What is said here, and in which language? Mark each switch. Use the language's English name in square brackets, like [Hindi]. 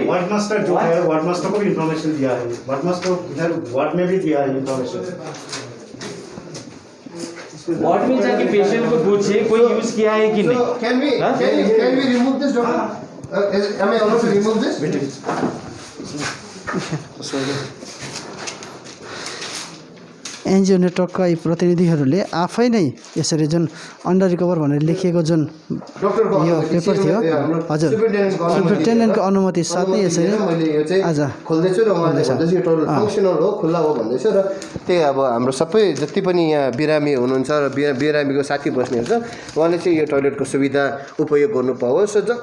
[Hindi] Ward master जो है ward master को भी इन्फॉर्मेशन दिया है, वार्ड मास्टर इधर वार्ड में भी दिया है इन्फॉर्मेशन। वार्ड में जाके पेशेंट को पूछे कोई यूज किया है कि नहीं। [English] Can we remove this, doctor? Am I allowed to remove this? [Nepali] NGO नेटवर्कका यी प्रतिनिधिहरूले आफै नै यसरी जुन अन्डर रिकभर भनेर लेखिएको जुन यो पेपर थियो, हजुर सुपरिन्टेन्डेन्टको अनुमति साथ नै यसरी आज खोल्दैछु र उहाँले भन्दैछ यो टोटल फङ्सनल हो, खुल्ला हो भन्दैछ। र त्यही अब हाम्रो सबै जति पनि यहाँ बिरामी हुनुहुन्छ र बिरामीको साथी बस्नेहरू छ, उहाँले चाहिँ यो टोइलेटको सुविधा उपयोग गर्नु पाओस्।